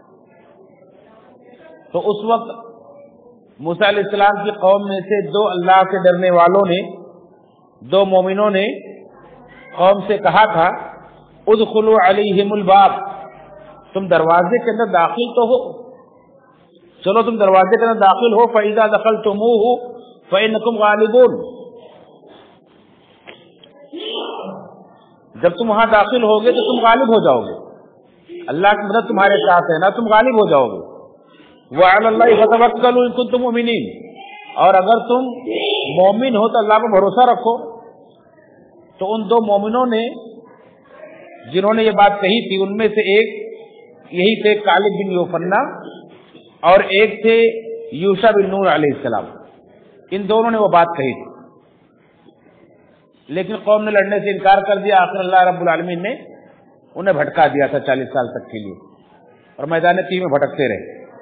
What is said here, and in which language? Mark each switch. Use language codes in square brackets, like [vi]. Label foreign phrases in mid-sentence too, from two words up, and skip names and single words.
[hi] तो उस वक्त मूसा अलैहिस्सलाम की कौम में से दो अल्लाह से डरने वालों ने, दो मोमिनों ने कौम से कहा था, [ar] ادخلوا عليهم الباب, [hi] तुम दरवाजे के अंदर दाखिल तो हो, चलो तुम दरवाजे के अंदर दाखिल हो। [ar] فإذا دخلتموه فإنكم غالبون, [hi] जब तुम वहां दाखिल होगे तो तुम गालिब हो जाओगे, अल्लाह की मदद तुम्हारे साथ है ना, तुम गालिब हो जाओगे। [ar] وعلى الله فتوكلوا إن كنتم مؤمنين, [hi] और अगर तुम मोमिन हो तो अल्लाह पर भरोसा रखो। तो उन दो मोमिनों ने जिन्होंने ये बात कही थी, उनमें से एक यही थे ग़ालिब बिन यूफ़ना और एक थे यूशा बिन नून अलैहिस्सलाम. इन दोनों ने वह बात कही थी, लेकिन क़ौम ने लड़ने से इनकार कर दिया. आख़िर अल्लाह रब्बुल आलमीन ने इन्हें भटका दिया था 40 साल तक के लिए, और मैदान तीह में भटकते रहे.